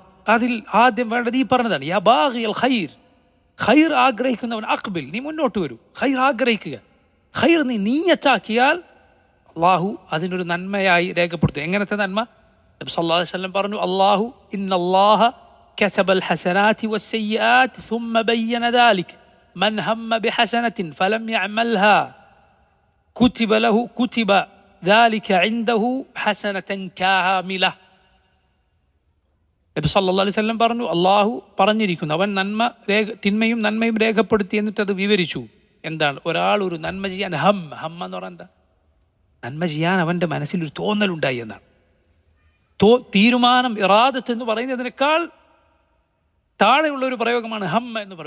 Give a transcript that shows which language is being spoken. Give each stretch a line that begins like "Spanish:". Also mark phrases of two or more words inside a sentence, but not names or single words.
Malayalam: അതിൽ ആദ്യം വേണ്ടത് ഈ പറഞ്ഞതാണ്,
Arabic: يا باغي الخير,
Malayalam: ഖൈർ ആഗ്രഹിക്കുന്നവൻ അഖ്ബിൽ, നീ മുന്നോട്ട് വരൂ, ഖൈർ ആഗ്രഹിക്കുക. ഖൈർ നീ നീയത്താക്കിയാൽ അള്ളാഹു അതിനൊരു നന്മയായി രേഖപ്പെടുത്തും. എങ്ങനത്തെ നന്മ? നബി
Arabic: صلى الله عليه وسلم
Malayalam: പറഞ്ഞു,
Arabic: الله إن الله كتب الحسنات والسيئات ثم ബയ്യന ذلك من هم بحسنة فلم يعملها كتب ذلك عنده حسنة كاملة.
Malayalam: നബി
Arabic: صلى الله عليه وسلم
Malayalam: പറഞ്ഞു, അള്ളാഹു പറഞ്ഞിരിക്കുന്നു, അവൻ തിന്മയും നന്മയും രേഖപ്പെടുത്തി. എന്നിട്ട് അത് വിവരിച്ചു. എന്താണ്? ഒരാൾ ഒരു നന്മ ചെയ്യാൻ ഹമ്മ എന്ന് പറഞ്ഞാൽ എന്താ? നന്മ ചെയ്യാൻ അവൻ്റെ മനസ്സിലൊരു തോന്നലുണ്ടായി എന്നാണ്. തീരുമാനം, ഇറാദത്ത് എന്ന് പറയുന്നതിനേക്കാൾ താഴെയുള്ള ഒരു പ്രയോഗമാണ് ഹമ്മ എന്ന് പറയും.